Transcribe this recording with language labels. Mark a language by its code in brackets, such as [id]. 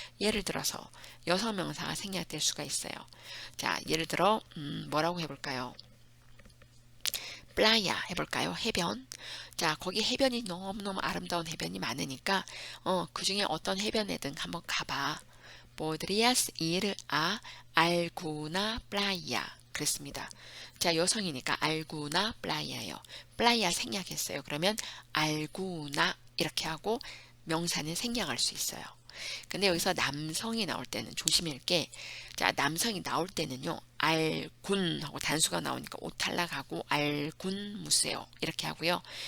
[ko] 예를 들어서 여성 명사가 생략될 수가 있어요. 자, 예를 들어 뭐라고 해볼까요? 플라야 해볼까요? 해변. 자, 거기 해변이 너무너무 아름다운 해변이 많으니까 그 중에 어떤 해변에든 한번 가봐. [es] Podrías ir a alguna playa. [ko] 그랬습니다. 자, 여성이니까 alguna playa예요. playa 생략했어요. 그러면 alguna 이렇게 하고 명사는 생략할 수 있어요. 근데 여기서 남성이 나올 때는 조심할 게, 자, 남성이 나올 때는요, 알군 하고 단수가 나오니까 오탈락하고 알군 무세오 이렇게 하고요.